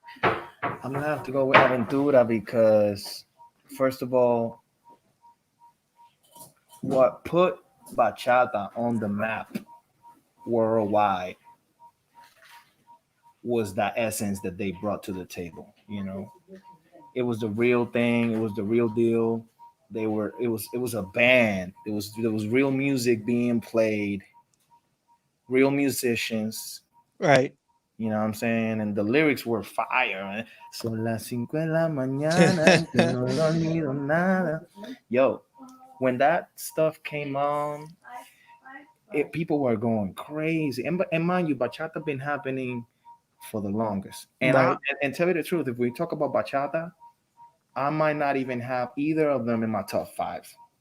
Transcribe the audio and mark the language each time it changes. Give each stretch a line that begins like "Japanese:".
English: I'm gonna have to go with Aventura because, first of all, what put bachata on the map worldwide was that essence that they brought to the table. It was the real thing. It was the real deal. It was a band. There was real music being played, real musicians. Right. You know what I'm saying? And the lyrics were fire, man.
Spanish: Son las 5 de la mañana, no he dormido nada.
English: Yo, when that stuff came on, people were going crazy. And mind you, bachata been happening for the longest. And right. And tell you the truth, if we talk about bachata, I might not even have either of them in my top 5.